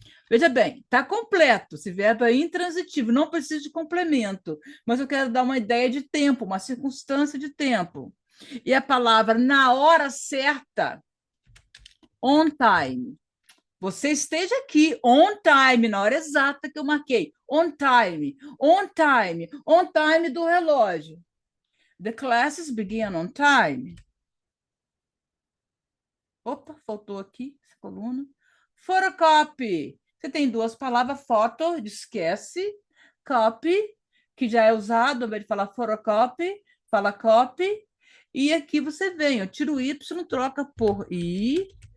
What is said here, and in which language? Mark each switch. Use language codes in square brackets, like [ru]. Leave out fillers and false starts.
[pt] Veja bem, está completo, esse verbo é intransitivo, não precisa de complemento, mas eu quero dar uma ideia de tempo, uma circunstância de tempo. E a palavra na hora certa, on time. Você esteja aqui, on time, na hora exata que eu marquei. On time, on time, on time do relógio. [en] The classes begin on time. [pt] Opa, faltou aqui essa coluna. Photocopy. Você tem duas palavras, foto, esquece, copy, que já é usado, ao invés de falar photocopy, fala copy. E aqui você vem, eu tiro o Y, troca por I.